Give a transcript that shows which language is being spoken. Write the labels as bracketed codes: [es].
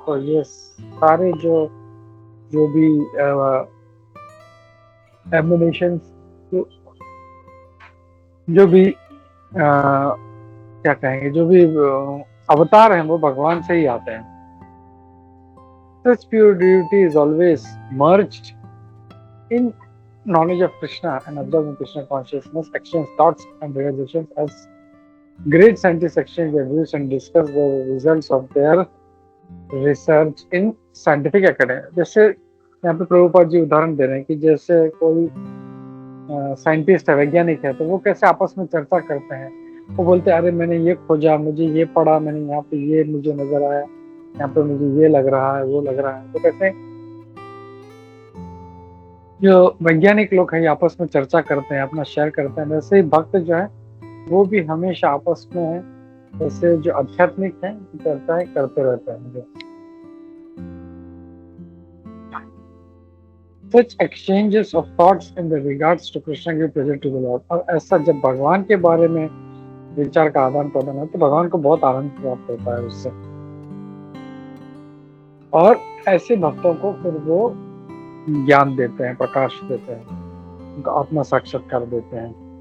[hi] तो ये सारे जो भी एमिनेशंस जो भी क्या कहेंगे, जो भी अवतार हैं वो भगवान से ही आते हैं। [en] Such pure deity is always merged in knowledge of Krishna and observing Krishna consciousness, exchange thoughts and realizations as great scientists exchange their views and discuss the results of their research in scientific academy। [hi] जैसे यहाँ पे प्रभुपाद जी उदाहरण दे रहे हैं कि जैसे कोई scientist है, वैज्ञानिक है, तो वो कैसे आपस में चर्चा करते हैं। वो बोलते हैं अरे मैंने ये खोजा, मुझे ये पढ़ा, मैंने यहाँ पे ये मुझे नजर आया, यहाँ पे मुझे ये लग रहा है, वो लग रहा है। तो कैसे जो वैज्ञानिक लोग हैं आपस में चर्चा करते हैं, अपना शेयर करते हैं, वैसे ही भक्त जो है वो भी हमेशा आपस में वैसे जो आध्यात्मिक है चर्चाएं करते रहते हैं। [en] Such exchanges of thoughts in the regards to Krishna give pleasure to the Lord। [hi] और ऐसा जब भगवान के बारे में विचार का आदान प्रदान है तो भगवान को बहुत आनंद प्राप्त होता है उससे, और ऐसे भक्तों को फिर वो ज्ञान देते हैं, प्रकाश देते हैं, उनका आत्मा साक्षात्कार देते हैं।